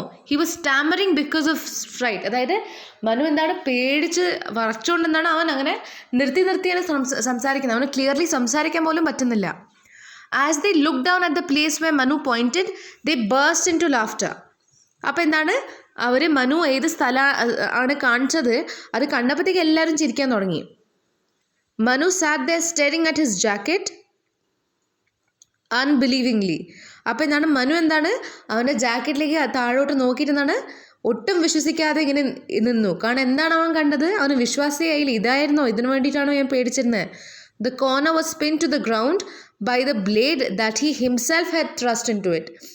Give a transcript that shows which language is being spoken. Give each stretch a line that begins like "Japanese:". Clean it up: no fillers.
English: He was stammering because of fright.
Malayalam: അതായത് മനു എന്താണ് പേടിച്ച് വറച്ചുകൊണ്ട് എന്താണ് അവൻ അങ്ങനെ നിർത്തിയാണ് സംസാരിക്കുന്നത്. അവന് ക്ലിയർലി സംസാരിക്കാൻ പോലും പറ്റുന്നില്ല.
English: As they look down at the place where Manu pointed, they burst into laughter.
Malayalam: അപ്പോൾ എന്താണ്, അവർ മനു ഏത് സ്ഥലം ആണ് കാണിച്ചത് അത് കണ്ടപ്പോഴത്തേക്ക് എല്ലാവരും ചിരിക്കാൻ തുടങ്ങി.
English: Manu sat there staring at his jacket unbelievingly.
Malayalam: അപ്പോൾ എന്താണ്, മനു എന്താണ് അവൻ്റെ ജാക്കറ്റിലേക്ക് താഴോട്ട് നോക്കിയിരുന്നാണ് ഒട്ടും വിശ്വസിക്കാതെ ഇങ്ങനെ നിന്നു. കാരണം എന്താണ് അവൻ കണ്ടത്, അവന് വിശ്വാസമായില്ല. ഇതായിരുന്നോ, ഇതിനു വേണ്ടിയിട്ടാണോ ഞാൻ പേടിച്ചിരുന്നത്?
English: The corner was pin to the ground by the blade that he himself had trust into it.